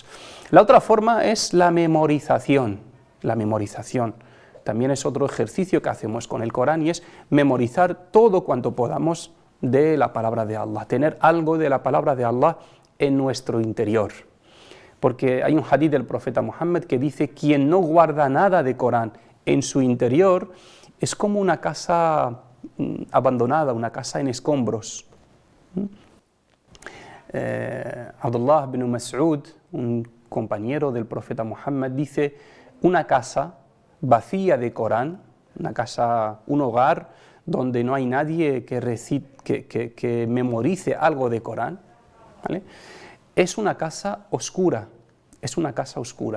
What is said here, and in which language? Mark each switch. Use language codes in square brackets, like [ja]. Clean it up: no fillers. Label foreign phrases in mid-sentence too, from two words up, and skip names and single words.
[es] La otra forma es la memorización. La memorización también es otro ejercicio que hacemos con el Corán y es memorizar todo cuanto podamos de la palabra de Allah, tener algo de la palabra de Allah en nuestro interior. Porque hay un hadith del profeta Muhammad que dice, quien no guarda nada de Corán en su interior es como una casa abandonada, una casa en escombros. Abdullah bin Mas'ud, un compañero del profeta Muhammad, dice: una casa vacía de Corán, una casa, un hogar donde no hay nadie que memorice algo de Corán, ¿vale?, es una casa oscura, es una casa oscura.